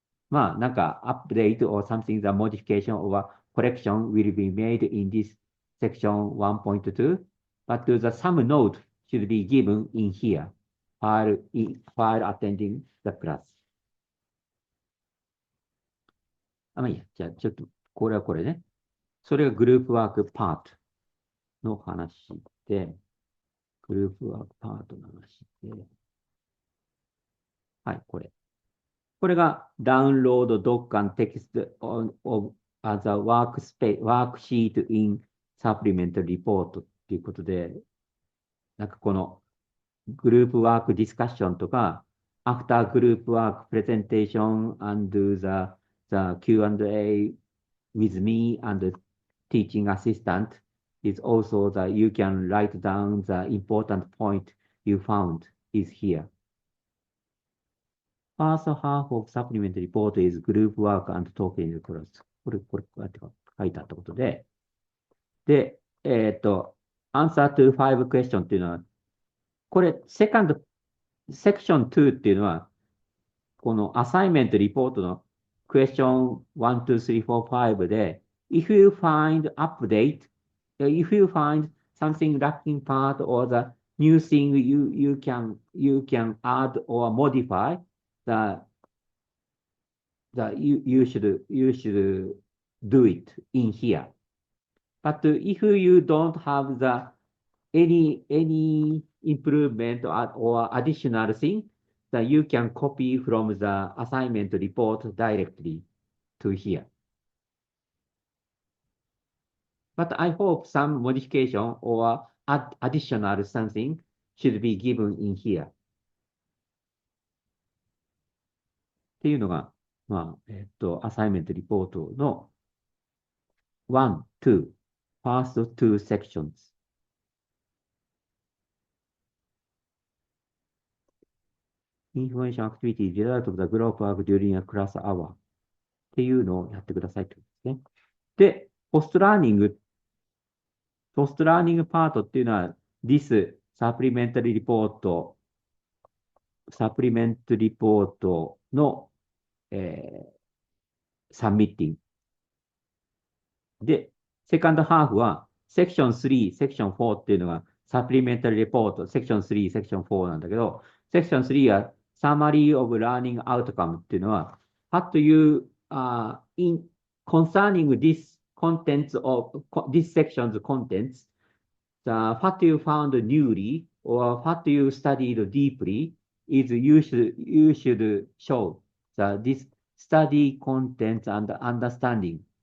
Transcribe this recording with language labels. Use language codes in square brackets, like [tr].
[ja] まあ、なんか [en] update or something, the modification or correction will be made in this section 1.2. But the some note should be given in here while attending the class. [ja] まあいいや。じゃあ、ちょっと、これはこれね。それがグループワークパートの話で、グループワークパートの話で、はい、これ。これがダウンロードドック [en] and text of as a worksheet in supplement report [ja] っていうことで、なんかこのグループワークディスカッションとか、 [en] after グループワークプレゼンテーション and the Q&A with me and teaching assistant is also that you can write down the important point you found is here. First half of supplement report is group work and talk in the class. [ja] これ、こうやって書いてあったことで。 [en] で、answer to 5 question っていうのは、これ、second section 2 [ja] っていうのは、このアサイメントリポートの [en] question 1, 2, 3, 4, 5で、if you find update, if you find something lacking part or the new thing you can add or modify, you should do it in here. But if you don't have any improvement or additional thing, that you can copy from the assignment report directly to here. But I hope some modification or additional something should be given in here. [ja] っていうのが、まあ、アサイメントリポートの1, 2, [en] first two sections. Information activity result of the group work during a class hour [ja] っていうのをやってくださいってことですね。で、ポストラーニングパートっていうのは、 [en] this supplementary report [ja] の、サミッティング。で、セカンドハーフは、セクション3、セクション4っていうのが、サプリメンタリーレポート、セクション3、セクション4なんだけど、 [en] セクション3は、Summary of Learning Outcome っていうのは、what you, in concerning this contents of this section's contents, what you found newly or what you studied deeply is you should show this study content and understanding.